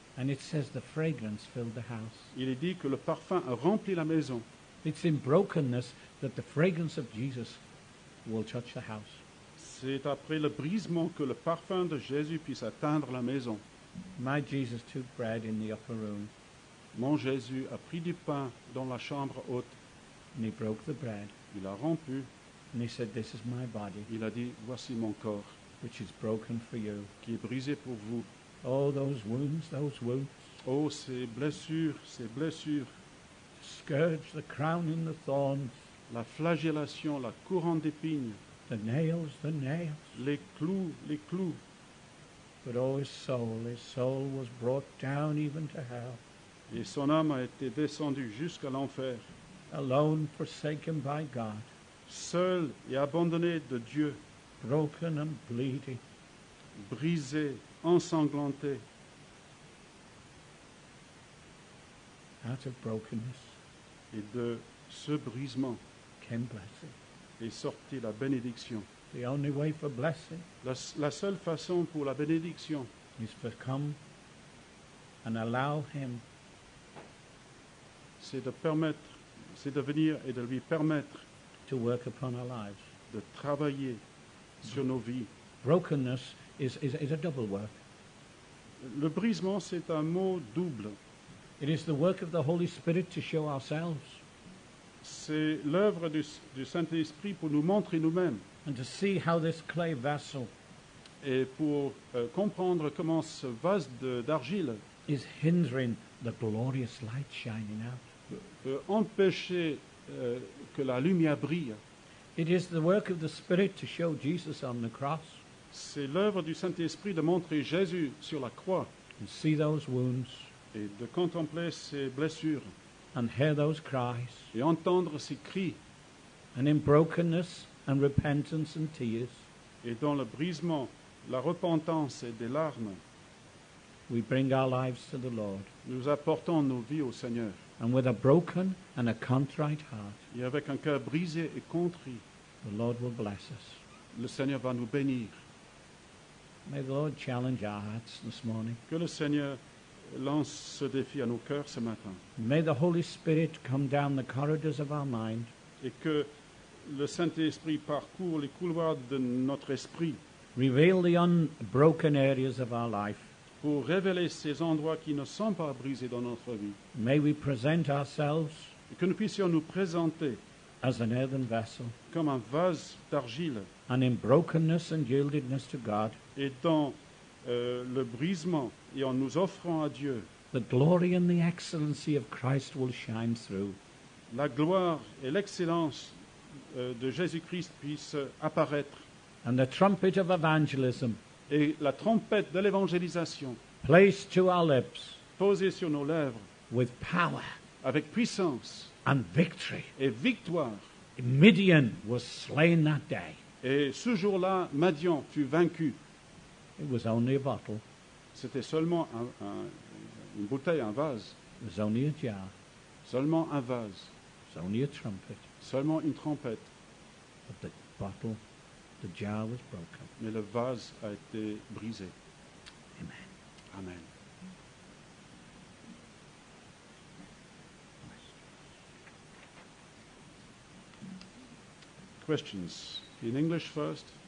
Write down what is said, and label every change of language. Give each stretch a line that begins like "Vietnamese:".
English: And it says the fragrance filled the house.
French: Il est dit que le parfum a rempli la maison.
English: It's in brokenness that the fragrance of Jesus will touch the house.
French: C'est après le brisement que le parfum de Jésus puisse atteindre la maison.
English: My Jesus took bread in the upper room
French: Mon Jésus a pris du pain dans la chambre haute.
English: and he broke the bread
French: Il a rompu.
English: and he said, "This is my body,
French: Il a dit, voici mon corps
English: which is broken for you."
French: qui est brisé pour vous.
English: Oh, those wounds,
French: Oh, ces blessures,
English: the scourge, the crown and the thorns,
French: la flagellation, la couronne d'épines,
English: the nails,
French: les clous.
English: But oh, his soul was brought down even to hell,
French: Et son âme a été descendue jusqu'à l'enfer,
English: alone, forsaken by God,
French: seul et abandonné de Dieu,
English: broken and bleeding.
French: brisé, ensanglanté.
English: Out of brokenness
French: Et de ce brisement
English: came blessing.
French: est sortie la bénédiction.
English: The only way for blessing
French: La seule façon pour la bénédiction,
English: is to come and allow him
French: c'est de venir et de lui permettre
English: to work upon our lives.
French: de travailler sur nos vies.
English: Brokenness is a double work.
French: Le brisement, c'est un mot double.
English: It is the work of the Holy Spirit to show ourselves
French: C'est l'œuvre du Saint-Esprit pour nous montrer nous-mêmes
English: and to see how this clay vessel
French: et pour comprendre comment ce vase d'argile
English: is hindering the glorious light shining out.
French: peut empêcher que la lumière brille.
English: It is the work of the Spirit to show Jesus on the cross
French: C'est l'œuvre du Saint-Esprit de montrer Jésus sur la croix
English: and see those wounds
French: et de contempler ses blessures
English: and hear those cries.
French: et entendre ses cris.
English: And in brokenness and repentance and tears,
French: Et dans le brisement, la repentance et des larmes,
English: we bring our lives to the Lord.
French: nous apportons nos vies au Seigneur.
English: And with a broken and a contrite heart,
French: Et avec un cœur brisé et contrit,
English: the Lord will bless us.
French: le Seigneur va nous bénir.
English: May the Lord challenge our hearts this morning.
French: Que le Seigneur lance ce défi à nos cœurs ce matin.
English: May the Holy Spirit come down the corridors of our mind
French: Et que le Saint-Esprit parcourt les couloirs de notre esprit
English: reveal the unbroken areas of our life.
French: pour révéler ces endroits qui ne sont pas brisés dans notre vie.
English: May we present ourselves
French: Et que nous puissions nous présenter
English: as an earthen vessel,
French: comme un vase d'argile
English: and in brokenness and yieldedness to God,
French: et dans le brisement et en nous offrant à Dieu,
English: the glory and the excellency of Christ will shine through.
French: la gloire et l'excellence de Jésus-Christ puissent apparaître
English: And the trumpet of evangelism
French: et la trompette de l'évangélisation
English: placed to our lips
French: posée sur nos lèvres
English: with power
French: avec puissance
English: and victory
French: et victoire
English: Midian was slain that day.
French: Et ce jour-là, Madian fut vaincu.
English: It was only a bottle.
French: C'était seulement une bouteille, un vase.
English: It was only a jar.
French: Seulement un vase.
English: It was only a trumpet.
French: Seulement une trompette.
English: But the bottle, the jar was broken.
French: Mais le vase a été brisé.
English: Amen.
French: Amen.
English: Questions? In English first.